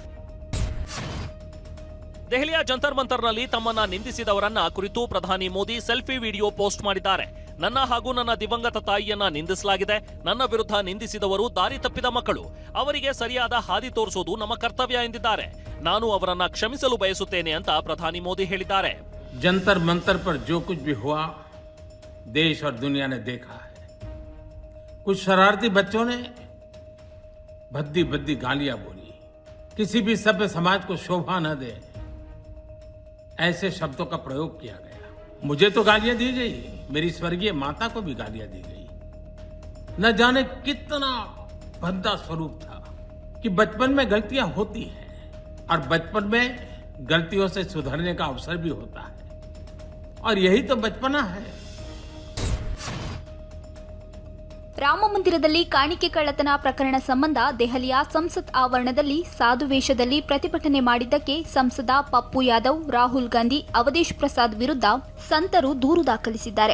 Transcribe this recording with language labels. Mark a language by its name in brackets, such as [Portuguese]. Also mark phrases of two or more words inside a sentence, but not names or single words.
[Kannada] ದೆಹಲಿಯ ಜಂತರ್ ಮಂತರ್ನಲ್ಲಿ ತಮ್ಮನ್ನ ನಿಂದಿಸಿದವರನ್ನ ಕುರಿತು ಪ್ರಧಾನಿ ಮೋದಿ ಸೆಲ್ಫಿ ವಿಡಿಯೋ ಪೋಸ್ಟ್ ಮಾಡಿದ್ದಾರೆ. ನನ್ನ ಹಾಗೂ ನನ್ನ ದಿವಂಗತ ತಾಯಿಯನ್ನ ನಿಂದಿಸಲಾಗಿದೆ. ನನ್ನ ವಿರುದ್ಧ ನಿಂದಿಸಿದವರು ದಾರಿ ತಪ್ಪಿದ ಮಕ್ಕಳು. ಅವರಿಗೆ ಸರಿಯಾದ ಹಾದಿ ತೋರಿಸೋದು ನಮ್ಮ ಕರ್ತವ್ಯ ಎಂದಿದ್ದಾರೆ. ನಾನು ಅವರನ್ನ ಕ್ಷಮಿಸಲು ಬಯಸುತ್ತೇನೆ ಅಂತ ಪ್ರಧಾನಿ ಮೋದಿ ಹೇಳಿದ್ದಾರೆ. [Hindi] जंतर मंतर पर जो कुछ भी हुआ देश और दुनिया ने देखा है. कुछ शरारती बच्चों ने भद्दी भद्दी गालियां बोली. किसी भी सभ्य समाज को शोभा न दे ऐसे शब्दों का प्रयोग किया गया. मुझे तो गालियां दी गई, मेरी स्वर्गीय माता को भी गालियां दी गई. न जाने कितना भद्दा स्वरूप था कि बचपन में गलतियां होती हैं और बचपन में गलतियों से सुधरने का अवसर भी होता है और यही तो बचपना है. [Kannada] ರಾಮ ಮಂದಿರದಲ್ಲಿ ಕಾಣಿಕೆ ಕಳ್ಳತನ ಪ್ರಕರಣ ಸಂಬಂಧ ದೆಹಲಿಯ ಸಂಸತ್ ಆವರಣದಲ್ಲಿ ಸಾಧು ವೇಷದಲ್ಲಿ ಪ್ರತಿಭಟನೆ ಮಾಡಿದ್ದಕ್ಕೆ ಸಂಸದ ಪಪ್ಪು ಯಾದವ್, ರಾಹುಲ್ ಗಾಂಧಿ, ಅವಧೇಶ್ ಪ್ರಸಾದ್ ವಿರುದ್ಧ ಸಂತರು ದೂರು ದಾಖಲಿಸಿದ್ದಾರೆ.